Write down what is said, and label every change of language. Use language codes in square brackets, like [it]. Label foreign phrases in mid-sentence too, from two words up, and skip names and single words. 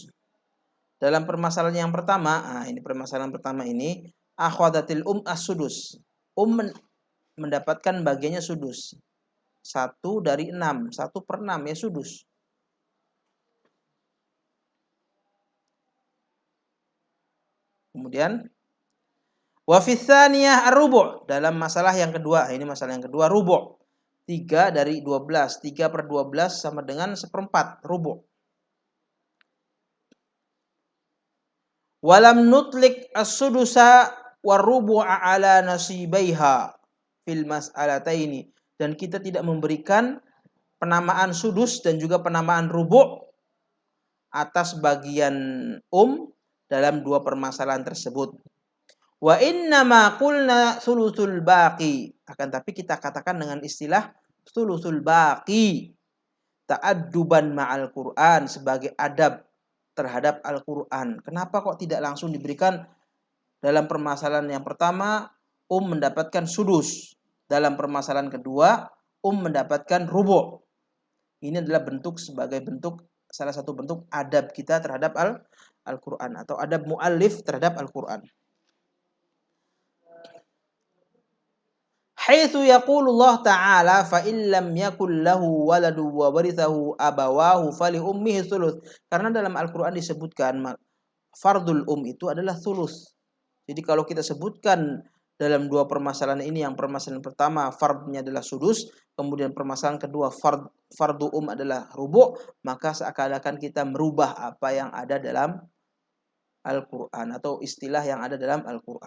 [id] Dalam permasalahan yang pertama, ini permasalahan pertama ini, [ar] أخذت السدس. [id] Mendapatkan bagiannya sudus. 1 dari 6, 1/6 ya sudus. [ar] Kemudian وفي الثانية الربع', [id] dalam masalah yang kedua, ini masalah yang kedua, rubu'. 3 dari 12, 3/12 sama dengan 1/4, rubu'. [ar] ولم نطلق السدس والربع على نصيبيهما في المسألتين, [id] dan kita tidak memberikan penamaan sudus dan juga penamaan rubu' atas bagian dalam dua permasalahan tersebut. [ar] وإنما قلنا ثلث الباقي, [id] akan tapi kita katakan dengan istilah [ar] ثلث الباقي تأدبا مع القرآن, [id] sebagai adab terhadap Al-Qur'an. Kenapa kok tidak langsung diberikan dalam permasalahan yang pertama mendapatkan sudus, dalam permasalahan kedua mendapatkan rubu'? Ini adalah salah satu bentuk adab kita terhadap Al-Qur'an atau adab muallif terhadap Al-Qur'an. [ar] حيث يقول الله تعالى فإن لم يكن له ولد وورثه أبواه فلأمه الثلث. [id] Karena dalam Al-Qur'an disebutkan fardul itu adalah thuluth. Jadi kalau kita sebutkan dalam dua permasalahan ini, yang permasalahan pertama fardnya adalah sudus, kemudian permasalahan kedua fardu adalah rubu', maka seakan-akan kita merubah apa yang ada dalam Al-Qur'an atau istilah yang ada dalam Al-Qur'an.